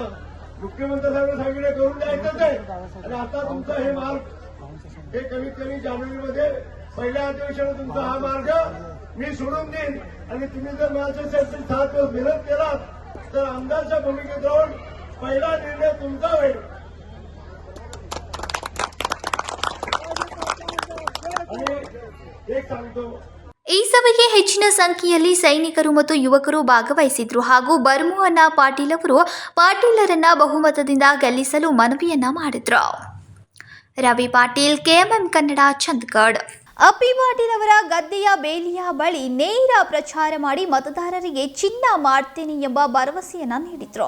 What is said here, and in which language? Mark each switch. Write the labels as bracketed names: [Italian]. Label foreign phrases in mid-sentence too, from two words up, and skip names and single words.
[Marathi] मुख्यमंत्री साहेबांनी सांगितलं करून द्यायचंच आहे. आणि आता तुमचं हे मार्ग हे कमीत कमी जानेवारीमध्ये पहिल्या अधिवेशनात तुमचा हा मार्ग मी सोडून देईन. आणि तुम्ही जर माझ्यासाठी 7 दिवस मेहनत केलात तर आमदारच्या भूमिकेत राहून पहिला निर्णय तुमचा होईल. आणि एक सांगतो, [Kannada] ಈ ಸಭೆಗೆ ಹೆಚ್ಚಿನ ಸಂಖ್ಯೆಯಲ್ಲಿ ಸೈನಿಕರು ಮತ್ತು ಯುವಕರು ಭಾಗವಹಿಸಿದ್ರು ಹಾಗೂ ಬರ್ಮುವನ್ನ ಪಾಟೀಲ್ ಅವರು ಪಾಟೀಲರನ್ನ ಬಹುಮತದಿಂದ ಗೆಲ್ಲಿಸಲು ಮನವಿಯನ್ನ ಮಾಡಿದ್ರು. ರವಿ ಪಾಟೀಲ್, ಕೆಎಂಎಂ ಕನ್ನಡ, ಚಂದಗಡ್. ಅಪ್ಪಿ ಪಾಟೀಲ್ ಅವರ ಗದ್ದೆಯ ಬೇಲಿಯ ಬಳಿ ನೇರ ಪ್ರಚಾರ ಮಾಡಿ ಮತದಾರರಿಗೆ ಚಿನ್ನ ಮಾಡ್ತೇನೆ ಎಂಬ ಭರವಸೆಯನ್ನ ನೀಡಿದ್ರು.